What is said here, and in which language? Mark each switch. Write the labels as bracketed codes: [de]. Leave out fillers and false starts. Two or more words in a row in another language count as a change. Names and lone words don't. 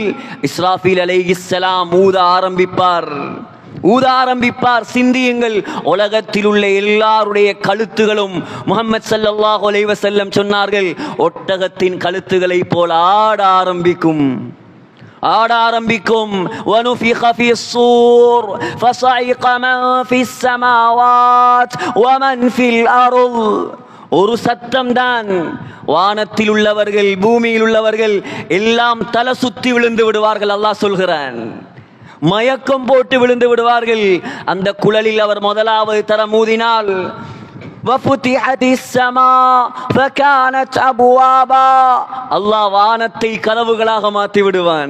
[ta] இஸ்ராஃபீல் அலைஹிஸ்ஸலாம் ஊத ஆரம்பிப்பார். சிந்தியுங்கள், உலகத்தில் உள்ள எல்லாருடைய கழுத்துகளும் முஹம்மது [ar] صلى الله عليه وسلم [ta] சொன்னார்கள், ஒட்டகத்தின் கழுத்துகளை போல ஆட ஆரம்பிக்கும். [ar] وَنُفِخَ فِي الصُّورِ فَصَعِقَ مَنْ فِي السَّمَاوَاتِ وَمَنْ فِي الْأَرْضِ. [ta] ஒரு சத்தம் தான், வானத்தில் உள்ளவர்கள் பூமியில் உள்ளவர்கள் எல்லாம் தலை சுத்தி விழுந்து விடுவார்கள். அல்லாஹ் சொல்கிறான், மயக்கம் போட்டு விழுந்து விடுவார்கள். அந்த குழலில் அவர் முதலாவது தரம் ஊதினால், அல்லாஹ் வானத்தை கதவுகளாக மாற்றி விடுவான்.